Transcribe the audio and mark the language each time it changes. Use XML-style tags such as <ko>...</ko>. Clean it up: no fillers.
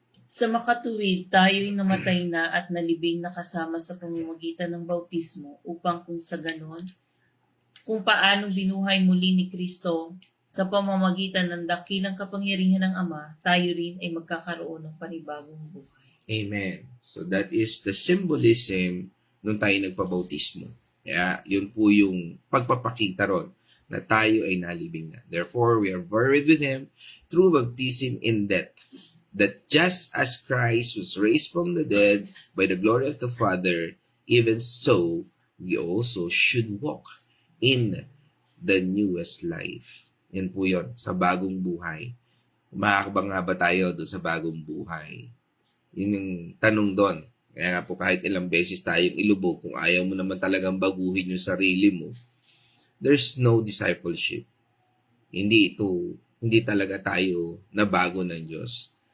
<tl>Sa makatuwid, tayo'y namatay na at nalibing na kasama sa pamamagitan ng bautismo upang kung sa ganon, kung paano binuhay muli ni Kristo sa pamamagitan ng dakilang kapangyarihan ng Ama, tayo rin ay magkakaroon ng panibagong buhay.</tl> <en>Amen. So that is the symbolism</en> <tl>nung tayo nagpabautismo. Kaya yun po yung pagpapakita ron na tayo ay nalibing na.</tl> <en>Therefore, we are buried with Him through baptism in death. That just as Christ was raised from the dead by the glory of the Father, even so, we also should walk in the newest life.</en> <tl>Yan po yun, sa bagong buhay. Makakabang nga ba tayo doon sa bagong buhay? Yun yung tanong doon. Kaya nga po kahit ilang beses tayong ilubog, kung ayaw mo naman talagang baguhin yung sarili mo,</tl> <en>there's no discipleship.</en> <tl>Hindi talaga tayo nabago ng Diyos.</tl>